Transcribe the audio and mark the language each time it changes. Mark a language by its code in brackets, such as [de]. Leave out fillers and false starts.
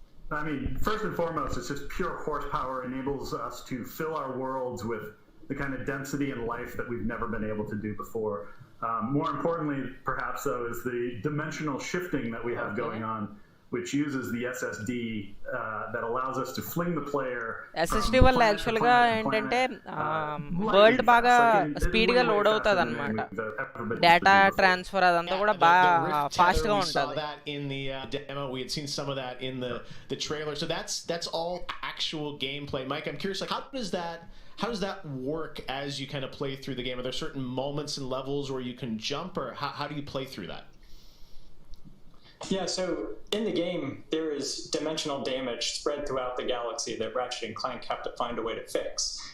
[en] I mean, first and foremost, it's just pure horsepower enables us to fill our worlds with the kind of density and life that we've never been able to do before. More importantly, perhaps, though, is the dimensional shifting that we have going on, which uses the SSD that allows us to fling the player. [te] SSD వల్ల యాక్చువల్గా ఏంటంటే world బాగా స్పీడ్గా load అవుతుంది అనమాట data transfer అదంతా కూడా బాగా ఫాస్ట్గా ఉంటుంది. [en] In the demo, we had seen some of that in the trailer. So that's all actual gameplay. Mike, I'm curious, like how does that work as you kind of play through the game? Are there certain moments and levels where you can jump, or how do you play through that? Yeah, so in the game, there is dimensional damage spread throughout the galaxy that Ratchet and Clank have to find a way to fix.